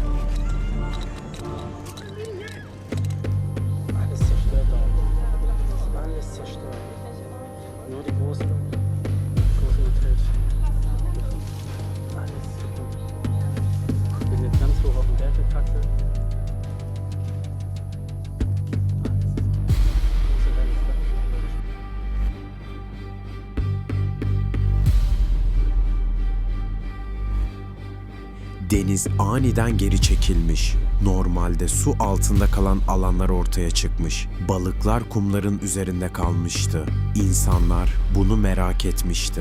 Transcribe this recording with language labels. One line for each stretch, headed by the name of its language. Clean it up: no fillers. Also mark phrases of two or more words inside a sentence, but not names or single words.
German: Alles zerstört da. Alles zerstört. Nur die großen Hotels. Alles kaputt. Wir sind jetzt ganz hoch auf dem Berg getackelt. Große Wellen.
Turkish: Deniz aniden geri çekilmiş. Normalde su altında kalan alanlar ortaya çıkmış. Balıklar kumların üzerinde kalmıştı. İnsanlar bunu merak etmişti.